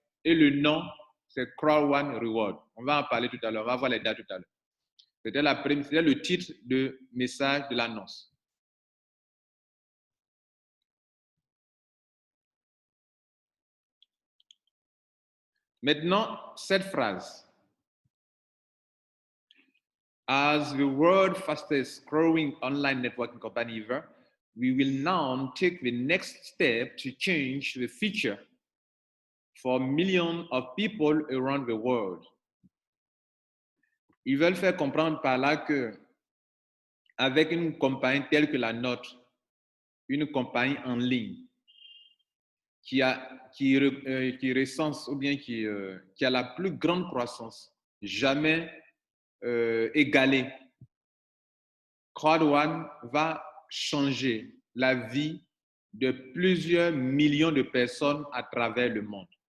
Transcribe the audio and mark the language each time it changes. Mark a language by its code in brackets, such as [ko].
[fr] et le nom, c'est Crowd One Reward. On va en parler tout à l'heure, on va voir les dates tout à l'heure. C'était le titre de message de l'annonce. Maintenant, cette phrase. [en] As the world's fastest growing online networking company ever, we will now take the next step to change the future for millions of people around the world. [fr] Ils veulent faire comprendre par là que avec une compagnie telle que la nôtre, une compagnie en ligne qui recense ou bien qui a la plus grande croissance jamais égalée, Crowd One va changer la vie de plusieurs millions de personnes à travers le monde.